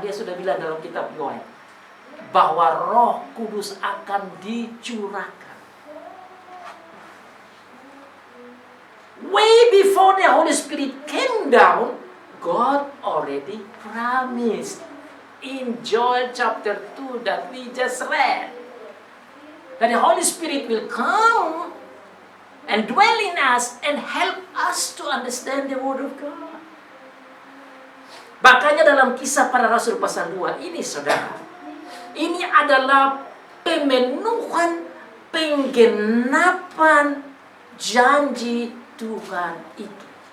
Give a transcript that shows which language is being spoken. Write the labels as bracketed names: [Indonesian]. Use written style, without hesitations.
[Indonesian] Dia sudah bilang dalam kitab Yoel bahwa Roh Kudus akan dicurahkan. [English] Way before the Holy Spirit came down, God already promised in Joel chapter 2 that we just read that the Holy Spirit will come and dwell in us and help us to understand the Word of God. [Indonesian] Makanya dalam Kisah Para Rasul pasal 2 ini saudara, ini adalah pemenuhan, penggenapan janji Tuhan itu.